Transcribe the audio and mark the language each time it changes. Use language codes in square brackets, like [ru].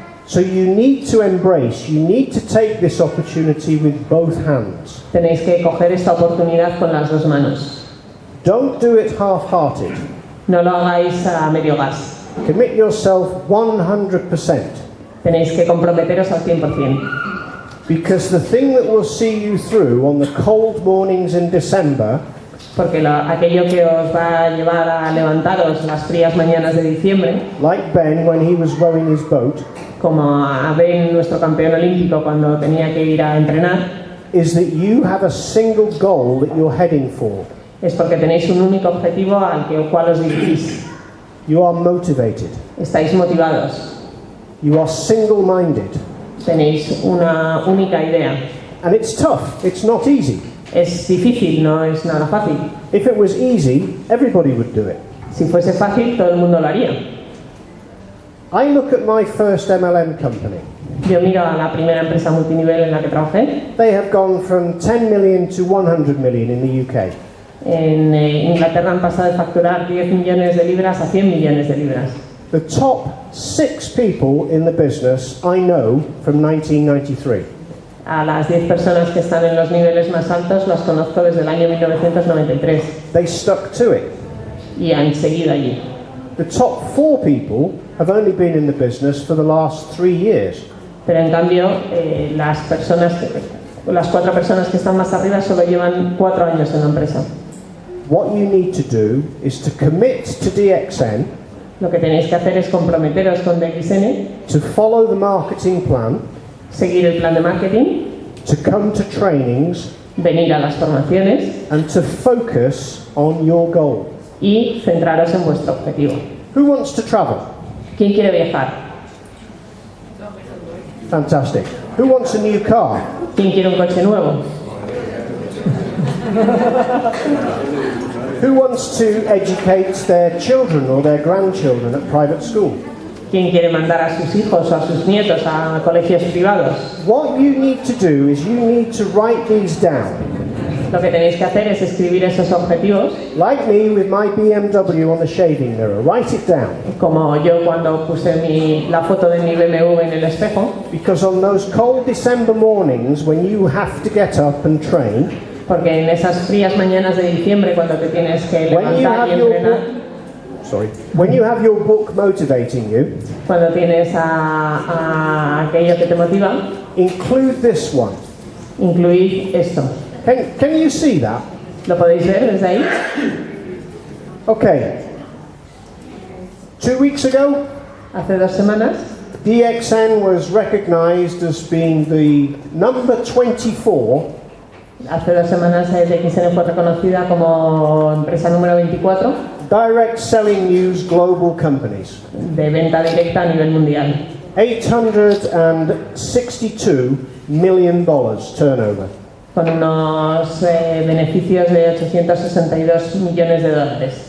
[en] So you need to embrace, you need to take this opportunity with both hands. [es] Tenéis que coger esta oportunidad con las dos manos. [en] Don't do it half-hearted. [es] No lo hagáis a medio gas. [en] Commit yourself 100%. [es] Tenéis que comprometeros al 100%. [en] Because the thing that will see you through on the cold mornings in December [es] Porque aquello que os va a llevar a levantaros las frías mañanas de diciembre, [en] like Ben when he was rowing his boat, [es] como a Ben, nuestro campeón olímpico, cuando tenía que ir a entrenar, [en] is that you have a single goal that you're heading for. [es] es porque tenéis un único objetivo al cual os dirigís. [en] You are motivated. [es] Estáis motivados. [en] You are single-minded. [es] Tenéis una única idea. [en] And it's tough. It's not easy. [es] Es difícil, no es nada fácil. [en] If it was easy, everybody would do it. [es] Si fuese fácil, todo el mundo lo haría. [en] I look at my first MLM company. [es] Yo miro a la primera empresa multinivel en la que trabajé. [en] They have gone from 10 million to 100 million in the UK. [es] En Inglaterra han pasado de facturar 10 millones de libras a 100 millones de libras. [en] The top 6 people in the business I know from 1993. [es] A las 10 personas que están en los niveles más altos las conozco desde el año 1993 [en] They stuck to it. [es] y han seguido allí. [en] The top 4 people have only been in the business for the last 3 years. [es] Pero en cambio, las 4 personas que están más arriba solo llevan 4 años en la empresa. [en] What you need to do is to commit to DXN, [es] Lo que tenéis que hacer es comprometeros con DXN, [en] to follow the marketing plan, [es] seguir el plan de marketing, [en] to come to trainings, [es] venir a las formaciones [en] and to focus on your goal. [es] y centraros en vuestro objetivo. [en] Who wants to travel? [es] ¿Quién quiere viajar? [en] Fantastic. Who wants a new car? [es] ¿Quién quiere un coche nuevo? [en] Who wants to educate their children or their grandchildren at private school? [es] ¿Quién quiere mandar a sus hijos o a sus nietos a colegios privados? [en] What you need to do is you need to write these down. [es] Lo que tenéis que hacer es escribir esos objetivos. [en] Like me with my BMW on the shaving mirror. Write it down. [es] Como yo cuando puse la foto de mi BMW en el espejo. [en] Because on those cold December mornings when you have to get up and train, [es] porque en esas frías mañanas de diciembre cuando te tienes que levantar y entrenar, [en] when you have your book motivating you, [es] cuando tienes a aquello que te motiva, [en] include this one. [es] Incluid esto. [en] Can you see that? [es] ¿Lo podéis ver desde ahí? [en] Okay. 2 weeks ago, [es] hace 2 semanas, [en] DXN was recognized as being the number 24. [es] Hace 2 semanas DXN fue reconocida como empresa número 24 [en] direct selling news global companies. [es] De venta directa a nivel mundial. [en] $862 million turnover. [es] Con unos beneficios de 862 millones de dólares.